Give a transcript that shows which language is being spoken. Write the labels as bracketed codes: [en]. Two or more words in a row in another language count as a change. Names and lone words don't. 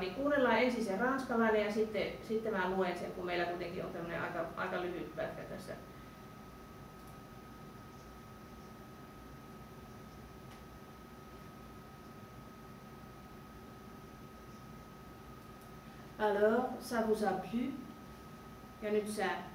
[fi] Niin kuunnellaan ensin se ranskalainen ja sitten mä luen sen, kun meillä kuitenkin on tämmöinen aika lyhyt pätkä tässä. [fr] Alors, ça vous a plu? [fi] Ja nyt sä.